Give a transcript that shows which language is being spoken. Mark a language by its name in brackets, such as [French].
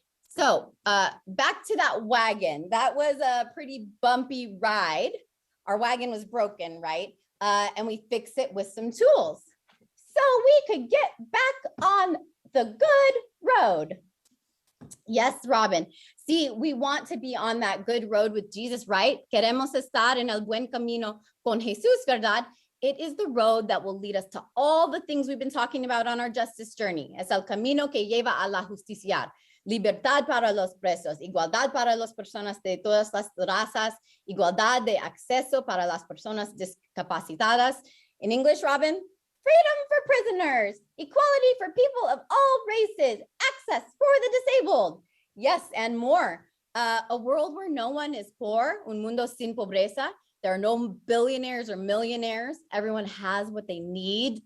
[English] So back to that wagon. That was a pretty bumpy ride. Our wagon was broken, right? And we fixed it with some tools so we could get back on the good road. Yes, Robin. See, we want to be on that good road with Jesus, right? [Spanish] Queremos estar en el buen camino con Jesús, ¿verdad? [English] It is the road that will lead us to all the things we've been talking about on our justice journey. [Spanish] Es el camino que lleva a la justicia. Libertad para los presos, igualdad para las personas de todas las razas, igualdad de acceso para las personas discapacitadas. [English] In English, Robin, freedom for prisoners, equality for people of all races, access for the disabled. Yes, and more. A world where no one is poor, [Spanish] un mundo sin pobreza. [English] There are no billionaires or millionaires. Everyone has what they need.